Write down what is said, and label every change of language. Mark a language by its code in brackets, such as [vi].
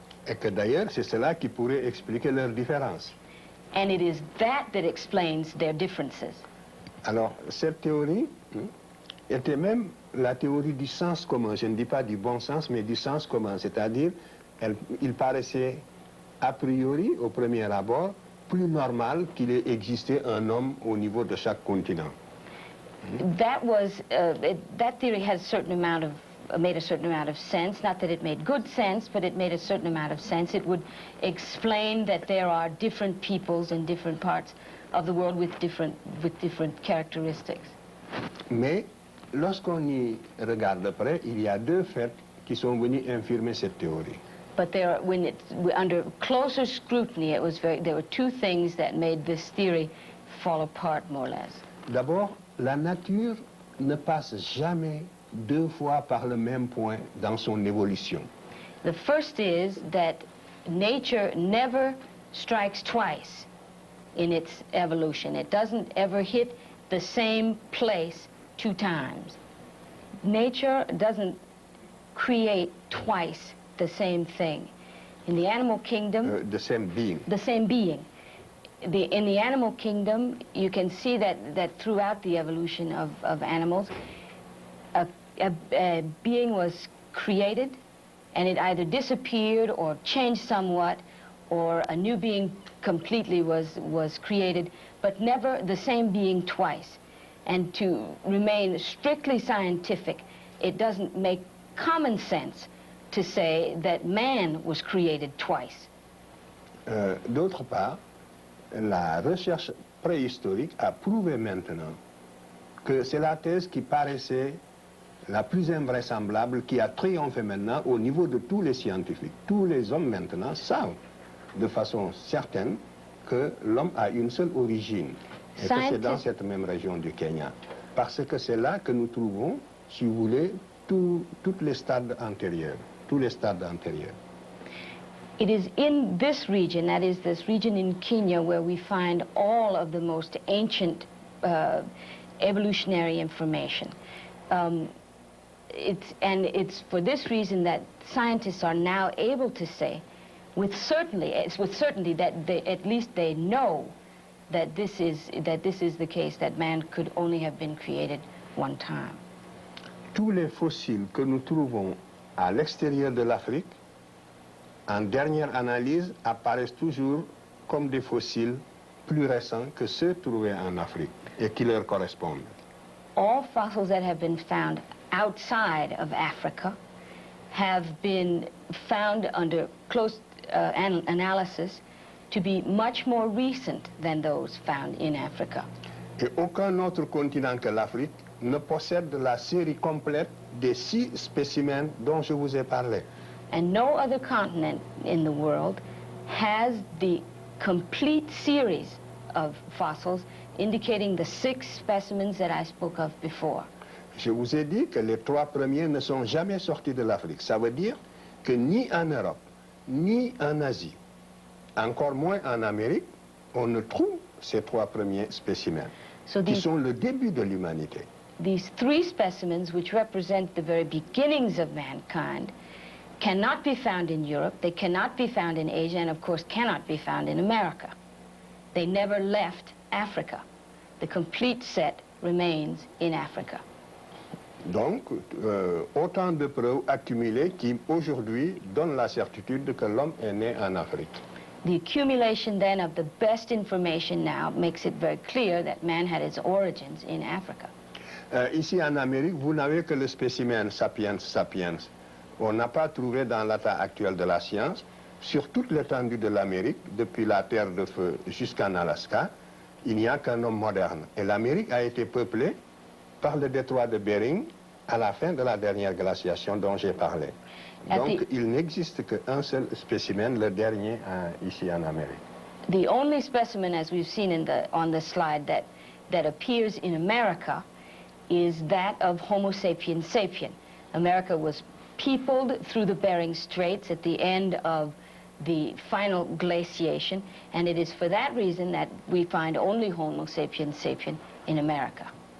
[fr] Et que d'ailleurs, c'est cela qui pourrait expliquer leurs différences. [en] And it is that explains their differences. [fr] Alors, cette théorie était même la théorie du sens commun. Je ne dis pas du bon sens, mais du sens commun. C'est-à-dire, il paraissait a priori, au premier abord, plus normal qu'il ait existé un homme au niveau de chaque continent. [en] That theory has made a certain amount of sense. Not that it made good sense, but it made a certain amount of sense. It would explain that there are different peoples in different parts of the world with different characteristics. [fr] Mais lorsqu'on y regarde de près, il y a deux faits qui sont venus infirmer cette théorie. [en] But under closer scrutiny, there were two things that made this theory fall apart more or less. [fr] D'abord, la nature ne passe jamais deux fois par le même point dans son évolution. [en] The first is that nature never strikes twice in its evolution. It doesn't ever hit the same place two times. Nature doesn't create twice the same thing. In the animal kingdom... the same being. The same being. In the animal kingdom, you can see that throughout the evolution of animals, a being was created, and it either disappeared or changed somewhat, or a new being completely was created, but never the same being twice. And to remain strictly scientific, it doesn't make common sense to say that man was created twice. [fr] D'autre part, la recherche préhistorique a prouvé maintenant que c'est la thèse qui paraissait la plus invraisemblable, qui a triomphé maintenant au niveau de tous les scientifiques. Tous les hommes maintenant savent de façon certaine que l'homme a une seule origine, et que c'est dans cette même région du Kenya. Parce que c'est là que nous trouvons, si vous voulez, tous les stades antérieurs, tous les stades antérieurs. [en] It is in this region, that is this region in Kenya, where we find all of the most ancient evolutionary information. It's for this reason that scientists are now able to say, with certainty that at least they know that this is the case, that man could only have been created one time. [fr] Tous les fossiles que nous trouvons à l'extérieur de l'Afrique, en dernière analyse, apparaissent toujours comme des fossiles plus récents que ceux trouvés en Afrique et qui leur correspondent. [en] All fossils that have been found outside of Africa have been found under close analysis to be much more recent than those found in Africa. [fr] Et aucun autre continent que l'Afrique ne possède la série complète des 6 spécimens dont je vous ai parlé. [en] And no other continent in the world has the complete series of fossils indicating the 6 specimens that I spoke of before. [fr] Je vous ai dit que les 3 premiers ne sont jamais sortis de l'Afrique. Ça veut dire que ni en Europe, ni en Asie, encore moins en Amérique, on ne trouve ces 3 premiers spécimens, qui sont le début de l'humanité. [en] These 3 specimens, which represent the very beginnings of mankind, cannot be found in Europe, they cannot be found in Asia, and of course cannot be found in America. They never left Africa. The complete set remains in Africa. [fr] Donc, autant de preuves accumulées qui, aujourd'hui, donnent la certitude que l'homme est né en Afrique. [en] The accumulation then of the best information now makes it very clear that man had its origins in Africa. [fr] Ici en Amérique, vous n'avez que le spécimen sapiens sapiens. On n'a pas trouvé dans l'état actuel de la science, sur toute l'étendue de l'Amérique, depuis la Terre de Feu jusqu'en Alaska, il n'y a qu'un homme moderne. Et l'Amérique a été peuplée par le détroit de Bering à la fin de la dernière glaciation dont j'ai parlé. Donc, il n'existe qu'un seul spécimen, le dernier ici en Amérique. [en] The only specimen, as we've seen on the slide, that appears in America is that of Homo sapiens sapien. America was peopled through the Bering Straits at the end of the final glaciation, and it is for that reason that we find only Homo sapiens sapien in America.